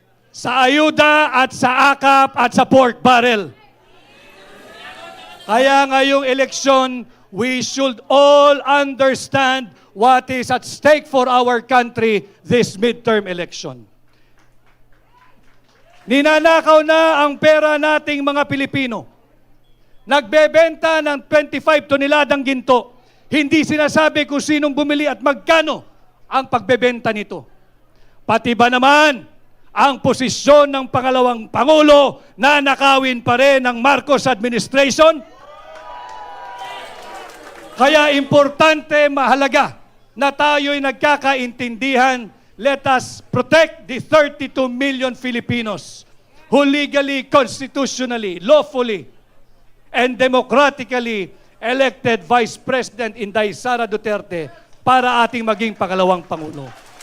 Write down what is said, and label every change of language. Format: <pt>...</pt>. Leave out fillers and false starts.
<tl>Sa ayuda at sa akap at sa pork barrel. Kaya ngayong eleksyon,</tl> <en>we should all understand what is at stake for our country this midterm election.</en> <tl>Ninanakaw na ang pera nating mga Pilipino. Nagbebenta ng 25 toneladang ginto. Hindi sinasabi kung sinong bumili at magkano ang pagbebenta nito. Pati ba naman ang posisyon ng pangalawang Pangulo na nakawin pa rin ng Marcos administration? Kaya importante, mahalaga na tayo'y nagkakaintindihan.</tl> <en>Let us protect the 32 million Filipinos who legally, constitutionally, lawfully, and democratically elected Vice President Inday Sara Duterte</en> <tl>para ating maging pangalawang Pangulo.</tl>